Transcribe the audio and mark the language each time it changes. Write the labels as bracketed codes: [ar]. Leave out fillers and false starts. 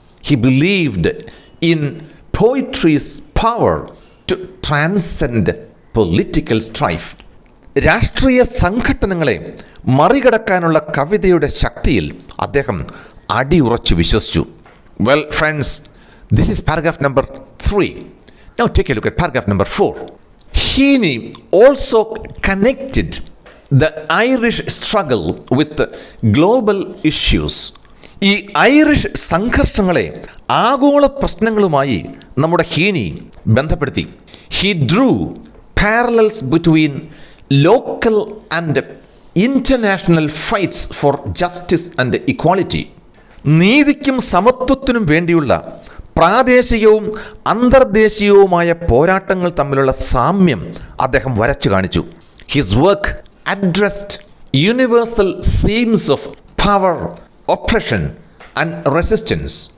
[en] He believed in poetry's power to transcend political strife. [ml] രാഷ്ട്രീയ സംഘട്ടനങ്ങളെ മറികടക്കാനുള്ള കവിതയുടെ ശക്തിയിൽ അദ്ദേഹം അടിയുറച്ചു വിശ്വസിച്ചു. [en] Well friends, this is paragraph number 3. Now take a look at paragraph number 4. Heaney also connected the Irish struggle with global issues. [ml] ഈ Irish സംഘർഷങ്ങളെ ആഗോള പ്രശ്നങ്ങളുമായി നമ്മുടെ ഹീനി ബന്ധപ്പെടുത്തി. [en] He drew parallels between local and international fights for justice and equality. [ml] നീതിക്കും സമത്വത്തിനും വേണ്ടിയുള്ള പ്രാദേശികവും അന്തർദേശീയവുമായ പോരാട്ടങ്ങൾ തമ്മിലുള്ള സാമ്യം അദ്ദേഹം വരച്ചു കാണിച്ചു. [en] His work addressed universal themes of power, oppression and resistance.